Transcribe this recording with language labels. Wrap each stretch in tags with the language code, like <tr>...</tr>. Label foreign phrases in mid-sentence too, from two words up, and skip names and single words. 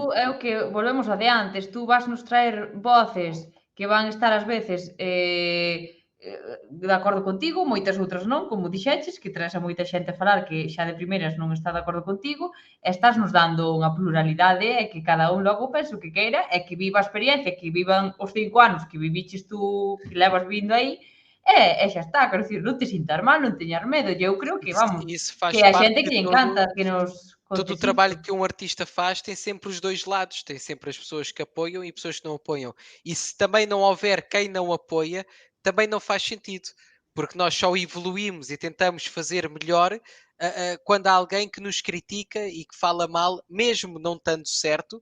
<gl>tú é o que volvemos a de antes, tú vas nos traer voces que van estar ás veces de acordo contigo, moitas outras non, como dixeches, que traes a moita xente a falar que xa de primeiras non está de acordo contigo, e estás nos dando unha pluralidade e que cada un logo pensa o que queira e que viva a experiencia, que vivan os 5 anos que viviches tú, que levas vindo aí, e xa está, quero dicir, non te sintas mal, non teñas medo, e eu creo que, vamos,</gl> <pt>Isso faz</pt> <gl>que a</gl> <pt>parte</pt> <gl>xente</gl> <pt>de</pt> <gl>que lle encanta que nos</gl> <pt>todo</pt> <gl>contes</gl> <pt>o trabalho</pt> <gl>isto.</gl> <pt>que um artista faz tem sempre os dois lados, tem sempre as pessoas que apoiam e pessoas que não apoiam. E se também não houver quem não apoia, também não faz sentido, porque nós só evoluímos e tentamos fazer melhor quando há alguém que nos critica e que fala mal, mesmo não estando certo.</pt>